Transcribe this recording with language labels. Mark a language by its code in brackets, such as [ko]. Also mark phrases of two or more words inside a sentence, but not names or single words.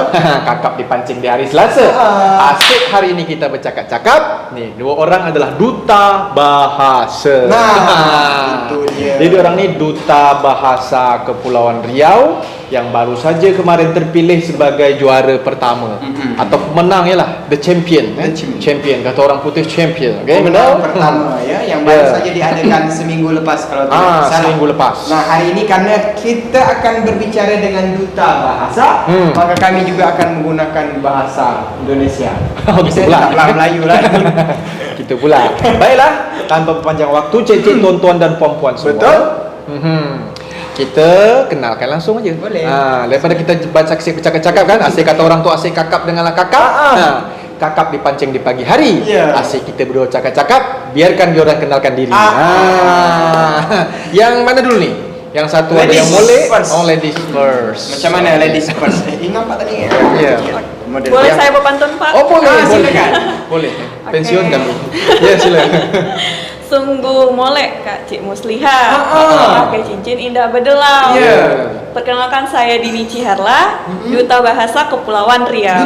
[ms] Kakap dipancing di hari Selasa. Asyik hari ini kita bercakap-cakap. Nih, dua orang adalah duta bahasa. Nah, itu dia. Jadi orang ni duta bahasa Kepulauan Riau yang baru saja kemarin terpilih sebagai juara pertama atau pemenang ialah [en] the champion. The champion. [ms] Champion kata orang putih champion. Okay, Pemenang betul? pertama ya yang baru Ya. saja diadakan seminggu lepas kalau tidak salah. Seminggu lepas. Nah, hari ini karena kita akan berbicara dengan duta bahasa, maka kami juga akan menggunakan bahasa Indonesia. Oh, gitu pula. Tak Melayu lah. Gitu pula. Baiklah, tanpa panjang waktu, cik-cik, tuan-tuan dan puan-puan semua. Betul. Kita kenalkan langsung aja. Boleh. Daripada kita baca bercakap-cakap kan, asyik kata orang tu asyik kakap denganlah kakap. Kakap dipancing di pagi hari. Ya. Asyik kita berdua cakap-cakap, biarkan dia orang kenalkan diri. Yang mana dulu nih? Yang satu ada [en] Ladies [ms] yang boleh. [en] first. [ms] Oh, [en] ladies first. [ms] Macam mana [en] ladies first? [ms] Ini nampak tadi ya? Ya. Model Boleh yang- saya berpantun, Pak? Oh, boleh. boleh. silakan. Boleh. Pensiun Oke. kami. Ya, silakan. Sungguh molek Kak Cik Musliha pakai cincin indah berdelau. Ya. Perkenalkan saya Dini Ciherla, Duta Bahasa Kepulauan Riau.